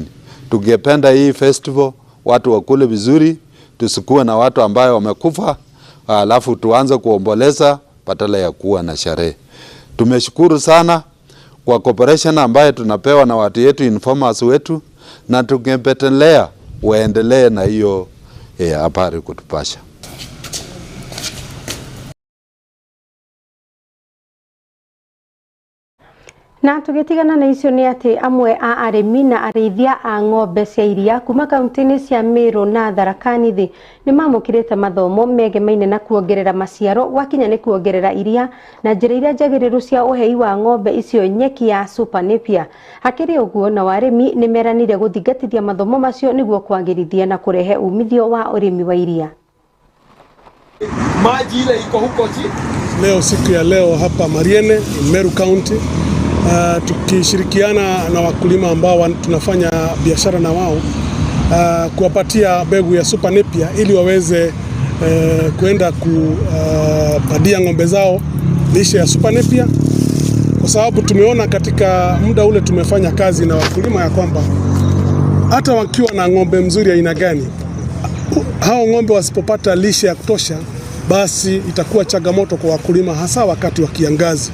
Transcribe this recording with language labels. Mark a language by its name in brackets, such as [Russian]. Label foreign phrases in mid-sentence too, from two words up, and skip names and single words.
[Swahili] Tungependa hii festival watu wakule vizuri, tusikuwe na watu ambao wamekufa alafu tuanze kuomboleza badala ya kuwa na sherehe. Tumeshukuru sana kwa cooperation ambayo tunapewa na watu yetu, informers wetu, na tungependelea waendelee na hiyo habari kutupasha. [Kikuyu] Na tugitigana na icio ni ati amwe a arimi na arithia a ng'ombe cia iria kuma kaunti-ini cia Meru na Tharaka Nithi ni mamukirite mathomo megemaine na kuongerera maciaro gwakinya ni kuongerera iria na njira iria njagiriru cia uhei wa ng'ombe icio nyeki ya Super Napier. Hakiri uguo na arimi ni meranire guthingatithia mathomo macio niguo kwagirithia na kurehe umithio wa urimi wa iria. [Swahili] Maji ile iko huko leo, siku ya leo hapa Mariene, Meru County, tukishirikiana na wakulima ambao tunafanya biashara na wao, kuwapatia mbegu ya Super Napier ili waweze kuenda kupadia ng'ombe zao lishe ya Super Napier, kwa sababu tumeona katika muda ule tumefanya kazi na wakulima ya kwamba hata wakiwa na ng'ombe mzuri aina gani, hao ng'ombe wasipopata lishe ya kutosha, basi itakuwa changamoto kwa wakulima, hasa wakati wa kiangazi.